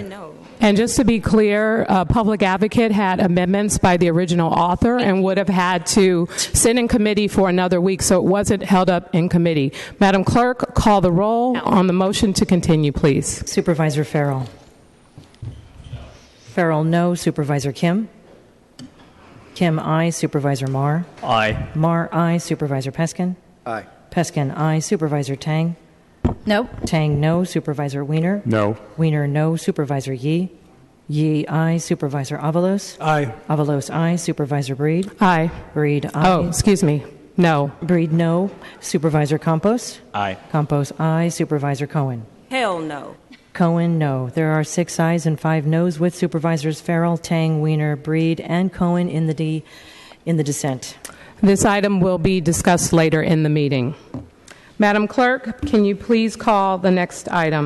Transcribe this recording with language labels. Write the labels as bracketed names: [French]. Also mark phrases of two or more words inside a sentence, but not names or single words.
[English] And just to be clear, Public Advocate had amendments by the original author and would have had to sit in committee for another week, so it wasn't held up in committee. Madam Clerk, call the roll on the motion to continue, please. Supervisor Farrell. Farrell, no. Supervisor Kim. Kim, aye. Supervisor Marr. Aye. Marr, aye. Supervisor Peskin. Aye. Peskin, aye. Supervisor Tang. No. Tang, no. Supervisor Wiener. No. Wiener, no. Supervisor Yee. Yee, aye. Supervisor Avalos. Aye. Avalos, aye. Supervisor Breed. Aye. Breed, aye. Oh, excuse me. No. Breed, no. Supervisor Campos. Aye. Campos, aye. Supervisor Cohen. Hell no. Cohen, no. There are 6 ayes and 5 noes, with Supervisors Farrell, Tang, Wiener, Breed, and Cohen in the dissent. This item will be discussed later in the meeting. Madam Clerk, can you please call the next item?